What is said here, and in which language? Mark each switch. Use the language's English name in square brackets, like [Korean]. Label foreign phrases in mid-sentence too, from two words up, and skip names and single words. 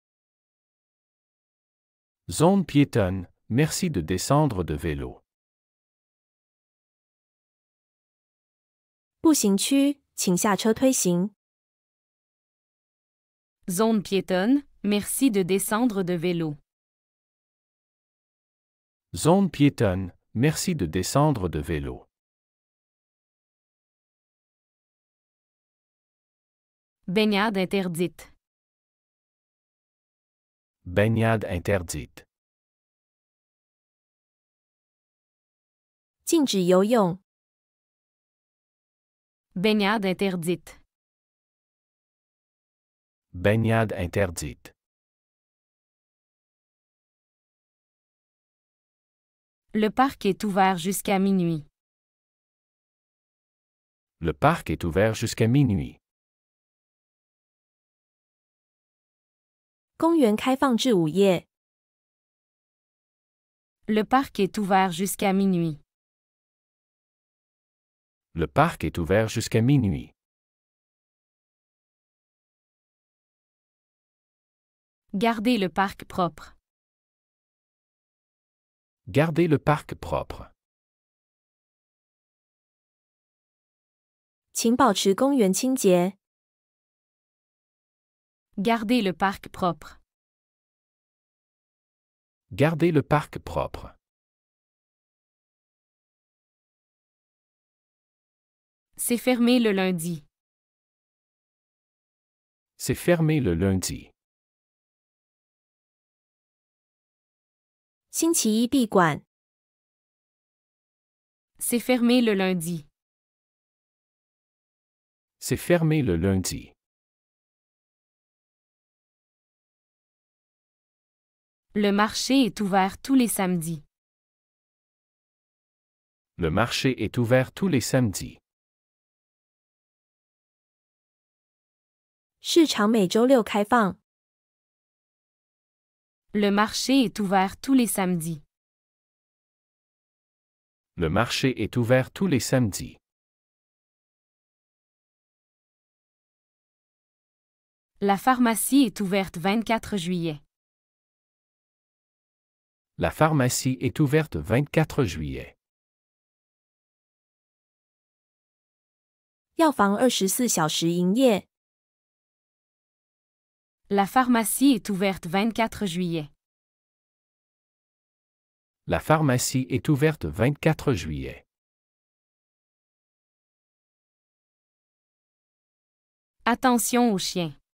[French] Zone piétonne, merci de descendre de vélo. [Chinese] 步行区，请下车推行。 [French] Zone piétonne, merci de descendre de vélo. Zone piétonne, merci de descendre de vélo. Baignade interdite. Baignade interdite. [Chinese] 禁止游泳。 [French] Baignade interdite. Baignade interdite. Le parc est ouvert jusqu'à minuit. Le parc est ouvert jusqu'à minuit. [Chinese] 公园开放至午夜。 [French] Le parc est ouvert jusqu'à minuit. Le parc est ouvert jusqu'à minuit. Gardez le parc propre. Gardez le parc propre. [Chinese] 请保持公园清洁。 [French] Gardez le parc propre. Gardez le parc propre. C'est fermé le lundi. C'est fermé le lundi. [Chinese] 星期一闭馆。 [French] C'est fermé le lundi. C'est fermé le lundi. Le marché est ouvert tous les samedis. Le marché est ouvert tous les samedis. [Chinese] 市场每周六开放。 [French] Le marché est ouvert tous les samedis. Le marché est ouvert tous les samedis. La pharmacie est ouverte 24 juillet. La pharmacie est ouverte 24 juillet. [Chinese] 药房24小时营业。 [French] La pharmacie est ouverte 24 juillet. La pharmacie est ouverte 24 juillet. Attention aux chiens.